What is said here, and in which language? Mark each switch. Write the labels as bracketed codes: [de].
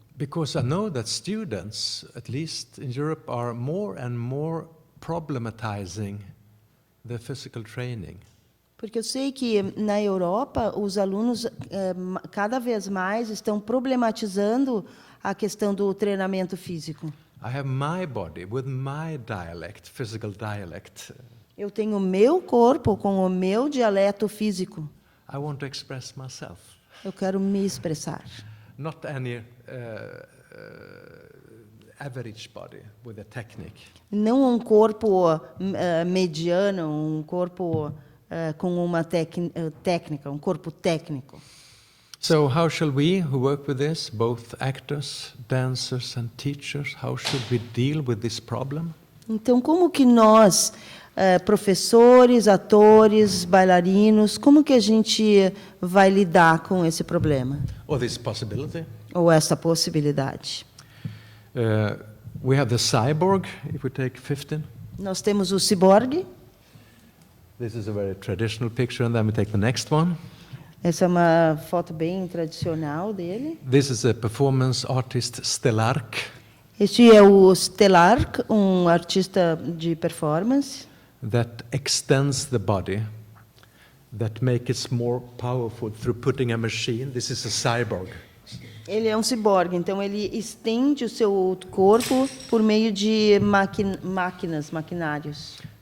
[en] Because I know that students, at least in Europe, are more and more problematizing the physical training. [pt] Porque eu sei que na Europa os alunos cada vez mais estão problematizando a questão do treinamento físico. [en] I have my body with my dialect, physical dialect. [pt] Eu tenho o meu corpo com o meu dialeto físico. [en] I want to express myself. [pt] Eu quero me expressar. [en] Not any average body with a technique. [pt] Não um corpo mediano, um corpo com uma técnica, um corpo técnico. [en] So how shall we, who work with this, both actors, dancers and teachers, how should we deal with this problem? [pt] Então, como que nós, professores, atores, bailarinos, como que a gente vai lidar com esse problema? [en] Or this possibility? [pt] Ou essa possibilidade? [en] We have the cyborg, if we take 15. [pt] Nós temos o ciborgue. [en] This is a very traditional picture, and then we take the next one. [pt] Essa é uma foto bem tradicional dele. [en] This is a performance artist, Stellark. [pt] Este é o Stellark, um artista de performance. [en] That extends the body, that makes it more powerful through putting a machine. This is a cyborg. [pt] Ele é um ciborgue, então ele estende o seu corpo por meio de maquinários.